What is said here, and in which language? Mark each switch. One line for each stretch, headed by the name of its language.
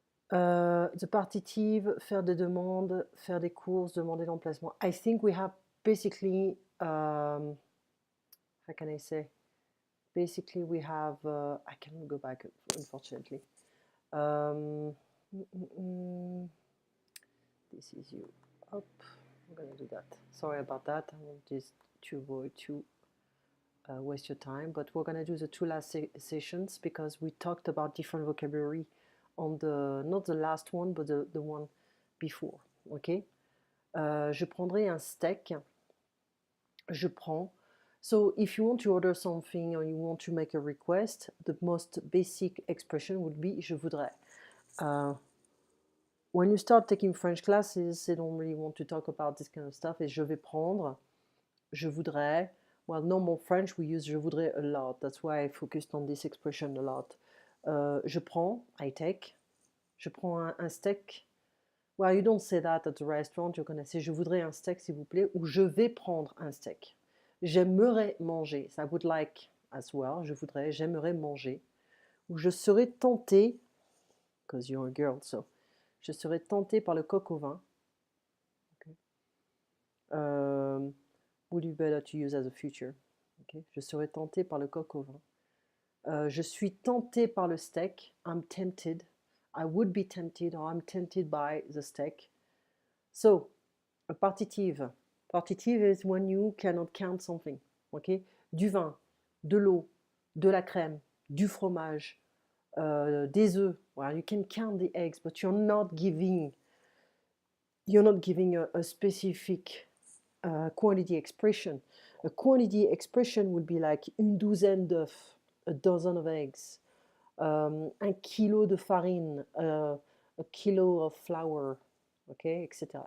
English: The partitive,
French: faire des demandes, faire des courses, demander l'emplacement.
English: I think we have basically, how can I say? Basically, we have, I cannot go back, unfortunately. Mm, mm, mm. This is you. Up. I'm gonna do that. Sorry about that. I want just to avoid to waste your time. But we're gonna do the two last sessions because we talked about different vocabulary on the, not the last one, but the one before. Okay.
French: Je prendrai un steak. Je prends.
English: So if you want to order something or you want to make a request, the most basic expression would be je voudrais. When you start taking French classes, they don't really want to talk about this kind of stuff.
French: It's je vais prendre, je voudrais.
English: Well, normal French, we use je voudrais a lot. That's why I focused on this expression a lot.
French: Je prends,
English: I take.
French: Je prends un steak.
English: Well, you don't say that at the restaurant. You're going to say
French: je voudrais un steak, s'il vous plaît, ou je vais prendre un steak. J'aimerais manger.
English: So I would like as well.
French: Je voudrais, j'aimerais manger. Ou je serais tentée,
English: because you're a girl, so
French: je serais tentée par le coq au vin.
English: Okay. Would be better to use as a future. Okay.
French: Je serais tentée par le coq au vin. Je suis tentée par le steak.
English: I'm tempted. I would be tempted, or I'm tempted by the steak. So, a partitive. Partitive is when you cannot count something. Okay?
French: Du vin, de l'eau, de la crème, du fromage, des œufs.
English: Well, you can count the eggs, but you're not giving a specific quantity expression. A quantity expression would be like
French: une douzaine d'œufs,
English: a dozen of eggs,
French: un kilo de farine,
English: a kilo of flour, okay, etc.